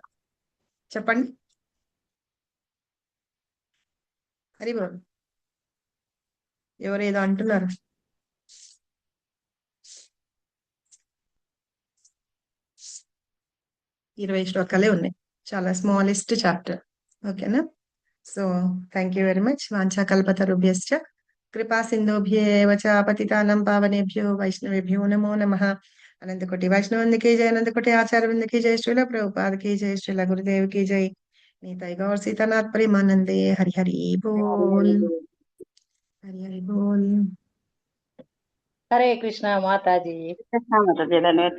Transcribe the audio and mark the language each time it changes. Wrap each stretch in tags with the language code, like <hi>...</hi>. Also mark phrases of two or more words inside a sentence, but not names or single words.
<te>చెప్పండి. హరి బాబు ఎవరేదో అంటున్నారు. ఇరవై శ్లోకాలే ఉన్నాయి, చాలా</te> <en>smallest chapter. ఓకేనా? so thank you very much.</en> <sa>వాంఛా కల్పతరుభ్యశ్చ కృపా సింధుభ్యేవ చ పతితానం పావనేభ్యో వైష్ణవేభ్యో నమో నమః.</sa> <te>అనంతకోటి వైష్ణవందకి జయ, అనంతకోటి ఆచార్యవృందకి జయ, శ్రీల ప్రభుపాదకి జయ, శ్రీల గురుదేవ్కి జై.</te> <bn>নিতাই গৌর সীতানাথ প্রেমানন্দে. হরি হরি বোল. হরি হরি বোল.</bn> <te>హరే కృష్ణ మాతాజీ. మాతాజీ ధన్యవాదాలు.</te>